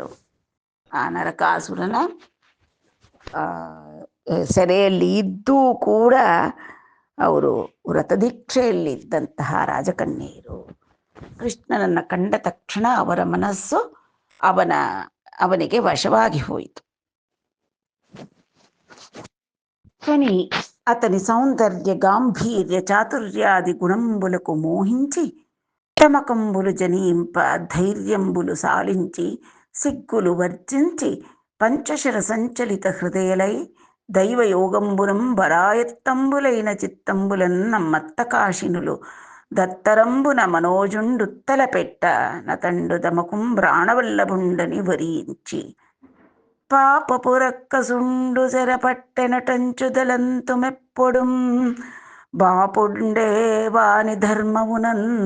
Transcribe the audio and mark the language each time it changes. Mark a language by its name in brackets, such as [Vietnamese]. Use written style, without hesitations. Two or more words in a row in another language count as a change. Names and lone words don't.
[Kannada] ಆ ನರಕಾಸುರನ ಸೆರೆಯಲ್ಲಿ ಇದ್ದೂ ಕೂಡ ಅವರು ವ್ರತದೀಕ್ಷೆಯಲ್ಲಿದ್ದಂತಹ ರಾಜಕನ್ಯೆಯರು. ಕೃಷ್ಣನನ್ನು ಕಂಡ ತಕ್ಷಣ ಅವರ ಮನಸ್ಸು ಅವನಿಗೆ ವಶವಾಗಿ ಹೋಯಿತು. [Telugu] అతని సౌందర్య గాంభీర్య చాతుర్యాది గుణంబులకు మోహించి తమకంబులు జనీంప ధైర్యంబులు సాలించి సిగ్గులు వర్జించి పంచశర సంచలిత హృదయలై దైవయోగంబునం బరాయత్తంబులైన చిత్తంబులన్ నమ్మత్త కాశినులు దత్తరంబున మనోజుండుత్తల పెట్ట నతండు దమకుం ప్రాణవల్లభుండని వరించి పాపపురక్కసుండు చెరపట్టెనటంచుదలంతు మెప్పొడుం బాపుండే వాని ధర్మమునన్